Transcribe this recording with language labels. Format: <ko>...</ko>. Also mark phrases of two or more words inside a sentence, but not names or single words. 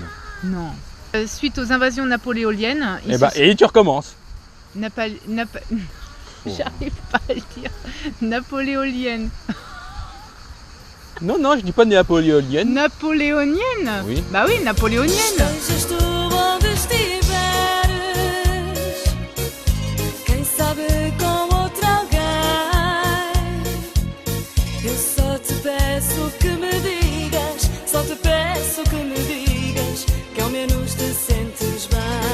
<fr>Non. Suite aux invasions napoléoniennes, Et tu recommences. J'arrive pas à le dire. Napoléonienne. Non, je dis pas napoléonienne. Napoléonienne? Oui. Bah oui, napoléonienne.</fr> <pt>Estejas tu onde estiveres, quem sabe com outro alguém. Eu só te peço que me digas, só te peço que me digas que ao menos te sentes bem.</pt>